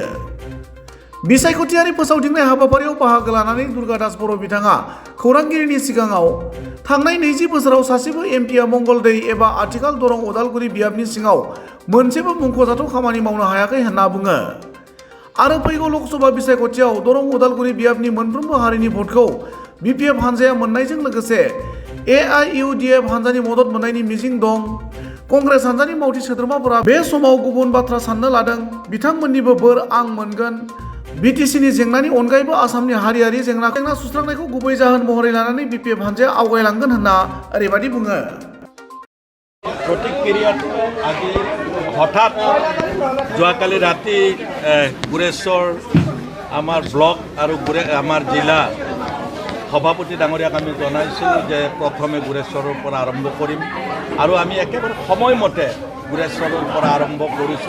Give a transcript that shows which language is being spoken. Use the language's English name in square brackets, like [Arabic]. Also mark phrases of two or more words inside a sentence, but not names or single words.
[Bodo] बिसायख'थियारि फोसावदिंनाय हाबाफारियाव बाहागो लानानै दुर्गा दास बर' बिथाङा खौरांगिरिनि सिगाङाव थांनाय 20 बोसोराव सासेबो एमपिआ मंगलदै एबा आथिखाल दरं उदालगुरि बियाबनि सिङाव मोनसेबो मुंख'जाथाव खामानि मावनो हायाखै होनना बुङो आरो फैगौ लोकसभा बिसायख'थियाव दरं उदालगुरि बियाबनि मोनफ्रोमबो हारिनि भटखौ बिपिएफ हानजाया मोननायजों लोगोसे एआइइउडिएफ हानजानि मदद मोननायनि मिजिं दं। कंग्रेस हानजानि मावथि सोद्रोमाफोरा बे समाव गुबुन बाथ्रा साननो लादों। बिथांमोननिबो बोर आं मोनगोन। बिटिसिनि जेंनानि अनगायैबो आसामनि हारियारि जेंना सुस्रांनायखौ गुबै जाहोन महरै लानानै बिपिएफ हानजाया आवगायलांगोन होनना ओरैबायदि बुङो। [Assamese] সঠিক পিরিয়ড আজি হঠাৎ যোৱাকালি ৰাতি গুৰেশ্বৰ আমাৰ ব্লক আৰু আমাৰ জিলা সভাপতি ডাঙৰীয়াক আমি জনাইছিলোঁ যে প্ৰথমে গুৰেশ্বৰৰ পৰা আৰম্ভ কৰিম আৰু আমি একেবাৰে সময়মতে গুৰেশ্বৰৰ পৰা আৰম্ভ কৰিছোঁ।